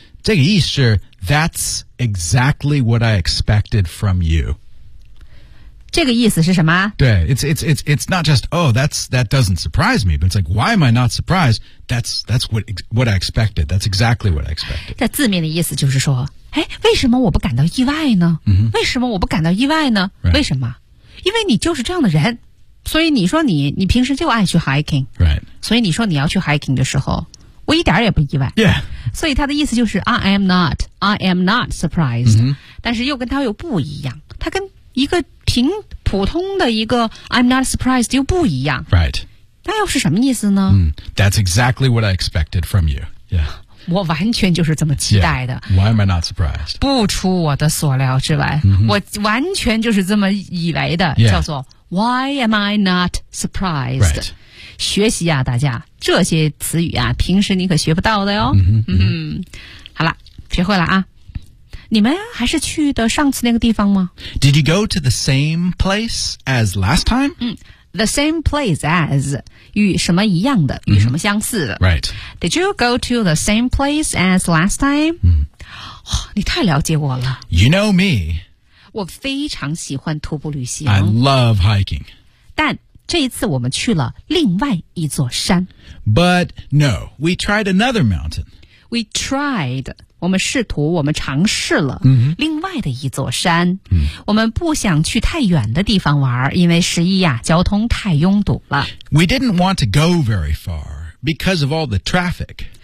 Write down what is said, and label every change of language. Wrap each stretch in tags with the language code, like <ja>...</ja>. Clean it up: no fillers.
<zh>这个意思</zh> <en>That's exactly what I expected from you</en> <zh>这个意思是什么</zh> <en>对 it's not just Oh, that doesn't surprise me But it's like Why am I not surprised? That's what I expected That's exactly what I expected</en> <zh>在字面的意思就是说哎，为什么我不感到意外呢、 mm-hmm. 为什么我不感到意外呢、</zh> <en>right.</en> <zh>为什么因为你就是这样的人所以你说你平时就爱去 hiking、</zh> <en>right.</en> <zh>所以你说你要去 hiking 的时候我一点也不意外</zh> <en>Yeah</en> <zh>所以他的意思就是</zh> <en>I am not surprised、 mm-hmm.</en> <zh>但是又跟他又不一样他跟一个平普通的一个</zh> <en>I'm not surprised</en> <zh>又不一样</zh> <en>Right</en> <zh>那又是什么意思呢、 mm.</zh> <en>That's exactly what I expected from you Yeah</en> <zh>我完全就是这么期待的、</zh> <en>yeah. Why am I not surprised</en> <zh>不出我的所料之外、 mm-hmm. 我完全就是这么以为的、</zh> <en>yeah.</en> <zh>叫做</zh> <en>Why am I not surprised Right</en> <zh>学习啊大家这些词语啊平时你可学不到的哟、嗯嗯、好了学会了啊你们还是去的上次那个地方吗</zh> <en>Did you go to the same place as last time?、</en> <zh>嗯、</zh> <en>the same place as</en> <zh>与什么一样的、嗯、与什么相似的</zh> <en>Right Did you go to the same place as last time?、嗯</en> <zh>哦、你太了解我了</zh> <en>You know me</en> <zh>我非常喜欢徒步旅行</zh> <en>I love hiking</en> <zh>但这一次我们去了另外一座山。</zh> <en>But no, we tried another mountain. We tried,</en> <zh>我们试图我们尝试了另外的一座山。 Mm-hmm. 我们不想去太远的地方玩因为十一啊交通太拥堵了。</zh> <en>We didn't want to go very far because of all the traffic.</en>